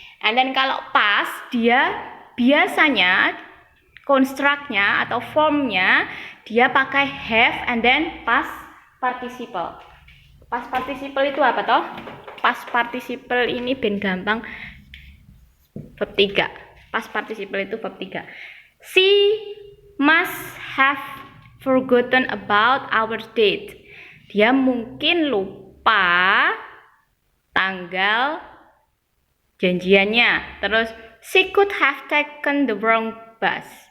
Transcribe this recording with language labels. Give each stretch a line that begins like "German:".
English: And then
Indonesian: kalau past dia biasanya construct-nya atau form-nya dia pakai
English: have and then past participle.
Indonesian: Past participle itu apa toh? Past participle ini
Javanese: ben gampang
Indonesian: verb 3. Past participle itu verb 3.
English: She must have forgotten about our date.
Indonesian: Dia mungkin lupa tanggal janjiannya. Terus
English: she could have taken the wrong bus.